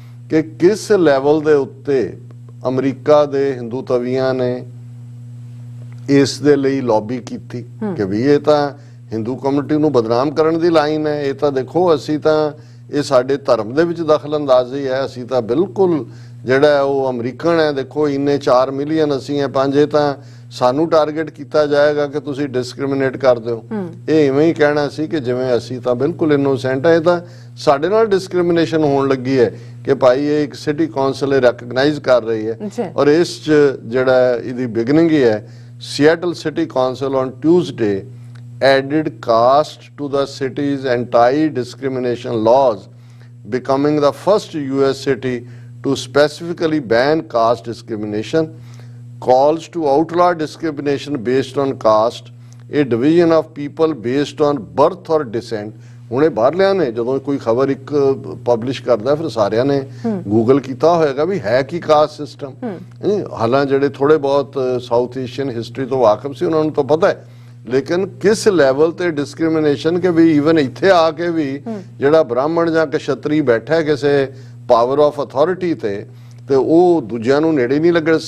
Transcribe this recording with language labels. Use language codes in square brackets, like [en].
[pa] ਕਿ ਕਿਸ ਲੈਵਲ ਦੇ ਉੱਤੇ ਅਮਰੀਕਾ ਦੇ ਹਿੰਦੂ ਤਵੀਆਂ ਨੇ ਇਸ ਦੇ ਲਈ ਲੌਬੀ ਕੀਤੀ ਕਿ ਵੀ ਇਹ ਤਾਂ ਹਿੰਦੂ ਕਮਿਊਨਿਟੀ ਨੂੰ ਬਦਨਾਮ ਕਰਨ ਦੀ ਲਾਈਨ ਹੈ। ਇਹ ਤਾਂ ਦੇਖੋ ਅਸੀਂ ਤਾਂ ਇਹ ਸਾਡੇ ਧਰਮ ਦੇ ਵਿੱਚ ਦਖਲ ਅੰਦਾਜ਼ੀ ਹੈ, ਅਸੀਂ ਤਾਂ ਬਿਲਕੁਲ ਜਿਹੜਾ ਉਹ ਅਮਰੀਕਨ ਹੈ, ਦੇਖੋ ਇੰਨੇ 4 ਮਿਲੀਅਨ ਅਸੀਂ ਹੈ 5, ਇਹ ਤਾਂ ਸਾਨੂੰ ਟਾਰਗੇਟ ਕੀਤਾ ਜਾਏਗਾ ਕਿ ਤੁਸੀਂ ਡਿਸਕ੍ਰਿਮੀਨੇਟ ਕਰਦੇ ਹੋ। ਇਹ ਇਵੇਂ ਹੀ ਕਹਿਣਾ ਸੀ ਕਿ ਜਿਵੇਂ ਅਸੀਂ ਤਾਂ ਬਿਲਕੁਲ ਇਨੋਸੈਂਟ ਹੈ, ਇਹ ਤਾਂ ਸਾਡੇ ਨਾਲ ਡਿਸਕ੍ਰਿਮੀਨੇਸ਼ਨ ਹੋਣ ਲੱਗੀ ਹੈ ਕਿ ਭਾਈ ਇਹ ਇੱਕ ਸਿਟੀ ਕੌਂਸਲ ਰੈਕਗਨਾਈਜ਼ ਕਰ ਰਹੀ ਹੈ। ਔਰ ਇਸ 'ਚ ਜਿਹੜਾ ਇਹਦੀ ਬਿਗਨਿੰਗ ਹੀ ਹੈ, [en] Seattle City Council on Tuesday added caste to the city's anti-discrimination laws, becoming the first US city to specifically ban caste discrimination. Calls to outlaw discrimination based on caste, a division of people based on birth or descent. [pa] ਹੁਣ ਇਹ ਬਾਹਰਲਿਆਂ ਨੇ ਜਦੋਂ ਕੋਈ ਖਬਰ ਇੱਕ publish ਕਰਦਾ ਫਿਰ ਸਾਰਿਆਂ ਨੇ ਗੂਗਲ ਕੀਤਾ ਹੋਏਗਾ ਵੀ ਹੈ ਕੀ ਕਾਸਟ ਸਿਸਟਮ। ਹਾਲਾਂਕਿ ਜਿਹੜੇ ਥੋੜੇ ਬਹੁਤ ਸਾਊਥ ਏਸ਼ੀਅਨ ਹਿਸਟਰੀ ਤੋਂ ਵਾਕਿਫ ਸੀ ਉਹਨਾਂ ਨੂੰ ਤਾਂ ਪਤਾ ਹੈ, ਲੇਕਿਨ ਕਿਸ ਲੈਵਲ ਤੇ ਡਿਸਕ੍ਰਿਮੀਨੇਸ਼ਨ ਕਿ ਵੀ ਈਵਨ ਇੱਥੇ ਆ ਕੇ ਵੀ ਜਿਹੜਾ ਬ੍ਰਾਹਮਣ ਜਾਂ ਕਸ਼ਤਰੀ ਬੈਠਾ ਕਿਸੇ [en] power of authority [pa] ਤੇ ਉਹ ਦੂਜਿਆਂ ਨੂੰ ਨੇੜੇ ਨਹੀਂ ਲੱਗਣ।